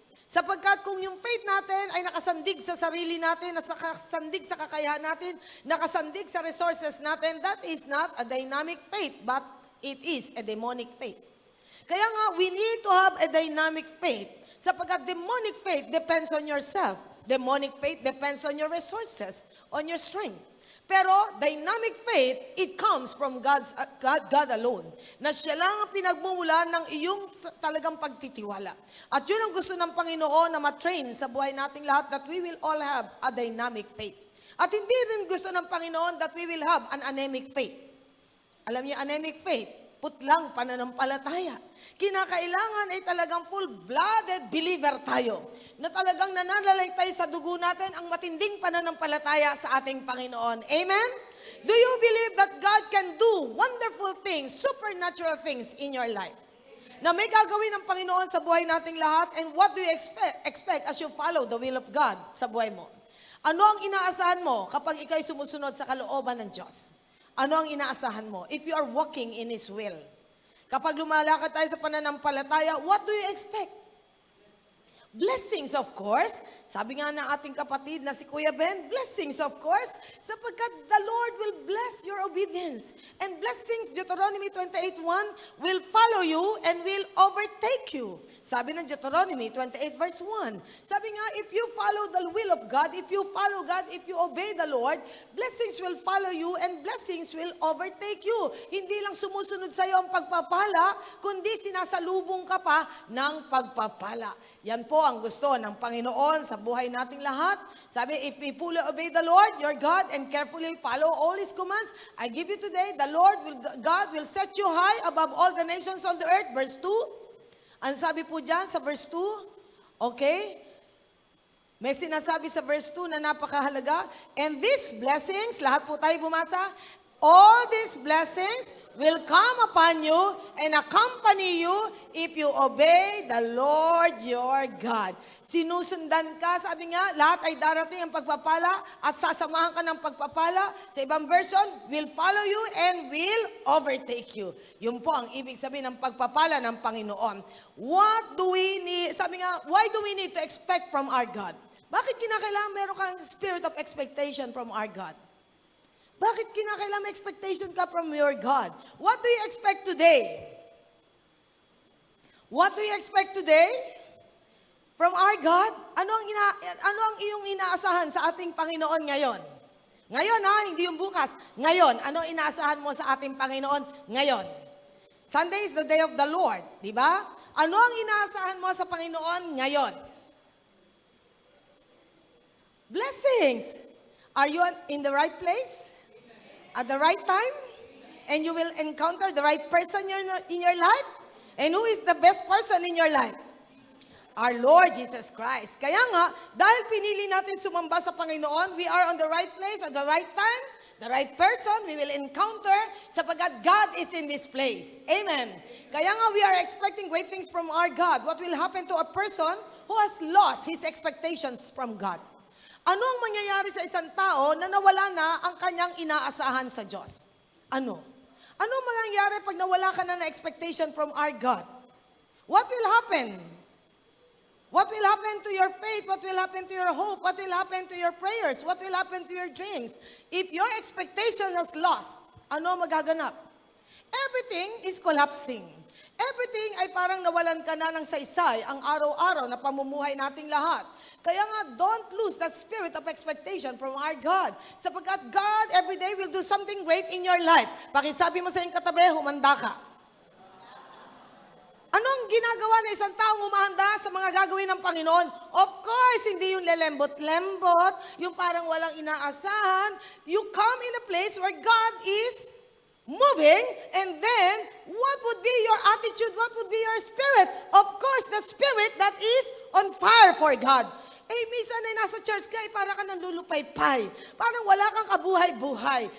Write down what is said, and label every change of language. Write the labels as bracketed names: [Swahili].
[Filipino] Sapagkat kung yung faith natin ay nakasandig sa sarili natin, nakasandig sa kakayahan natin, nakasandig sa resources natin, [English] that is not a dynamic faith, but it is a demonic faith. [Filipino] Kaya nga, [English] we need to have a dynamic faith. [Filipino] Sapagkat [English] demonic faith depends on yourself. Demonic faith depends on your resources, on your strength. [Filipino] Pero [English] dynamic faith, it comes from God alone. [Filipino] Na siya lang ang pinagmumulan ng iyong talagang pagtitiwala. At yun ang gusto ng Panginoon na matrain sa buhay nating lahat [English] that we will all have a dynamic faith. [Filipino] At hindi rin gusto ng Panginoon [English] that we will have an anemic faith. [Filipino] Alam niyo, anemic faith, putlang pananampalataya. Kinakailangan ay talagang full-blooded believer tayo. Na talagang nananalig tayo sa dugo natin ang matinding pananampalataya sa ating Panginoon. Amen? [English] Do you believe that God can do wonderful things, supernatural things in your life? [Filipino] Na may gagawin ng Panginoon sa buhay nating lahat, [English] and what do you expect as you follow the will of God [Filipino] sa buhay mo? Ano ang inaasahan mo kapag ikaw'y sumusunod sa kalooban ng Diyos? Ano ang inaasahan mo? [English] If you are walking in His will. [Filipino] Kapag lumalakad tayo sa pananampalataya, [English] what do you expect? Blessings, of course. [Filipino] Sabi nga ng ating kapatid na si [English] Kuya Ben, blessings, of course, [Filipino] sapagkat [English] the Lord will bless your obedience. And blessings, Deuteronomy 28:1, will follow you and will overtake you. [Filipino] Sabi ng [English] Deuteronomy 28 verse 1. [Filipino] Sabi nga, [English] if you follow the will of God, if you follow God, if you obey the Lord, blessings will follow you and blessings will overtake you. [Filipino] Hindi lang sumusunod sa iyo ang pagpapala, kundi sinasalubong ka pa ng pagpapala. Yan po ang gusto ng Panginoon sa buhay nating lahat. Sabi, [English] if we fully obey the Lord, your God, and carefully follow all His commands, I give you today, God will set you high above all the nations on the earth. [Filipino] Verse 2. Ang sabi po dyan sa verse 2, okay? May sinasabi sa verse 2 na napakahalaga. [English] And these blessings, [Filipino] lahat po tayo bumasa, [English] all these blessings will come upon you and accompany you if you obey the Lord your God. [Filipino] Sinusundan ka, sabi nga, lahat ay darating ang pagpapala at sasamahan ka ng pagpapala. Sa ibang version, [English] will follow you and will overtake you. [Filipino] Yun po ang ibig sabihin ng pagpapala ng Panginoon. [English] What do we need? [Filipino] Sabi nga, [English] why do we need to expect from our God? [Filipino] Bakit kinakailangan meron kang [English] spirit of expectation from our God? [Filipino] Bakit kinakailangan may [English] expectation ka from your God? What do you expect today? What do you expect today? From our God? [Filipino] Ano ang iyong inaasahan sa ating Panginoon ngayon? Ngayon ha, hindi yung bukas. Ngayon, ano inaasahan mo sa ating Panginoon ngayon? [English] Sunday is the day of the Lord, [Filipino] di ba? Ano ang inaasahan mo sa Panginoon ngayon? [English] Blessings. Are you in the right place? At the right time? And you will encounter the right person in your life? And who is the best person in your life? Our Lord Jesus Christ. [Filipino] Kaya nga, dahil pinili natin sumamba sa Panginoon, [English] we are on the right place at the right time, the right person we will encounter [Filipino] sapagkat [English] God is in this place. Amen. [Filipino] Kaya nga, [English] we are expecting great things from our God. What will happen to a person who has lost his expectations from God? [Filipino] Ano ang mangyayari sa isang tao na nawala na ang kanyang inaasahan sa Diyos? Ano? Ano ang mangyayari pag nawala ka na na [English] expectation from our God? What will happen? What will happen to your faith? What will happen to your hope? What will happen to your prayers? What will happen to your dreams? If your expectation is lost, [Filipino] ano magaganap? [English] Everything is collapsing. [Filipino] Everything ay parang nawalan ka na ng saysay ang araw-araw na pamumuhay nating lahat. Kaya nga, [English] don't lose that spirit of expectation from our God. [Filipino] Sapagkat [English] God every day will do something great in your life. [Filipino] Pakisabi mo sa iyong katabi, humanda ka. Anong ginagawa ng isang taong umahanda sa mga gagawin ng Panginoon? [English] Of course, [Filipino] hindi yung lelembot-lembot, yung parang walang inaasahan. [English] You come in a place where God is moving, and then, what would be your attitude? What would be your spirit? Of course, the spirit that is on fire for God. [Filipino] Eh, minsan ay nasa church ka, para ka nanlulupay-pay. Parang wala kang kabuhay-buhay.